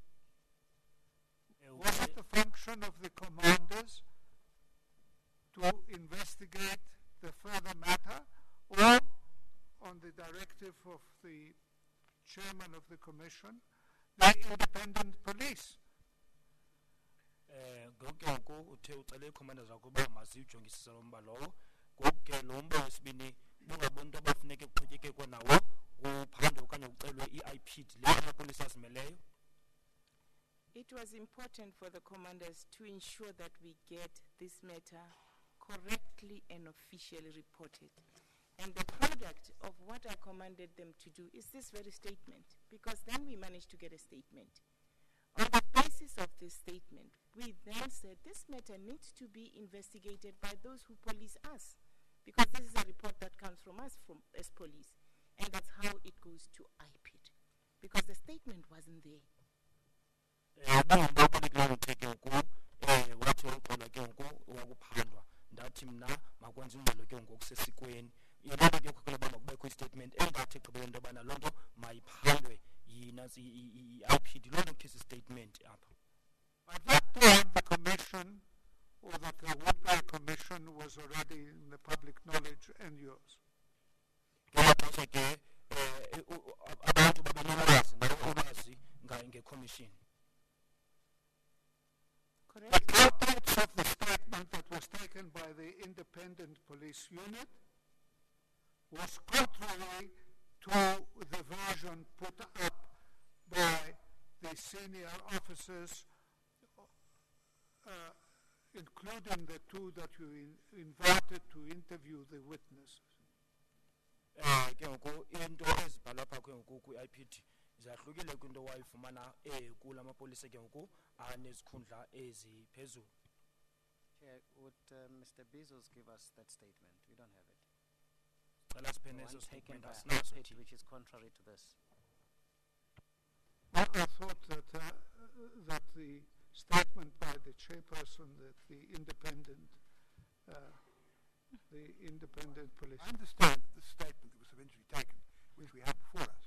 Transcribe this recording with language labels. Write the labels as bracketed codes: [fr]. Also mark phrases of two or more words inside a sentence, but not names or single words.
[en] Was it the function of the commanders to investigate the further matter, or on the directive of the chairman of the commission, the independent police? [xh] Ngoku uthe ucele iicommanders zakho uba maziwujongisise lo mba lowo, ngoku ke lo mba wesibini bungabantu abafuneke kuqhutyekekwe nawo kuphandwe okanye kucelwe i-IPD le amapolisa azimeleyo. [en] It was important for the commanders to ensure that we get this matter correctly and officially reported. And the product of what I commanded them to do is this very statement, because then we managed to get a statement. On the basis of this statement, we then said this matter needs to be investigated by those who police us, because this is a report that comes from us as police, and that's how it goes to IPID, because the statement wasn't there. [xh] Ndathi mna makwenza ingxelo ke ngoku sesikweni yiloo nto ke khokhela uba makubekho istatement engathi egqibele into yobana loo nto mayiphandwe yina i-IPD loo nto kuthiwa statement apha. [en] At that time, the commission, or that there would be a commission, was already in the public knowledge and yours. [xh] Ngelaa xesha ke abantu babenolwazi ulwazi ngekomishini. [en] The contents of the statement that was taken by the independent police unit was contrary to the version put up by the senior officers, including the two that you invited to interview the witnesses. [xh] Ke ngoku into ezibhalwa apha ke ngoku kwi-IPD zahlukile kwinto wayifumana kula mapolisa ke ngoku anezikhundla eziphezulu. [en] Chair, would Mr. Bezos give us that statement? We don't have it. [xh] Cela siphene [en] One [xh] eso [en] taken statement by [xh] asinaso IPID, thina. [en] which is contrary to this. I thought that that the statement by the chairperson, that the independent police. I understand the statement that was eventually taken, which we have before us,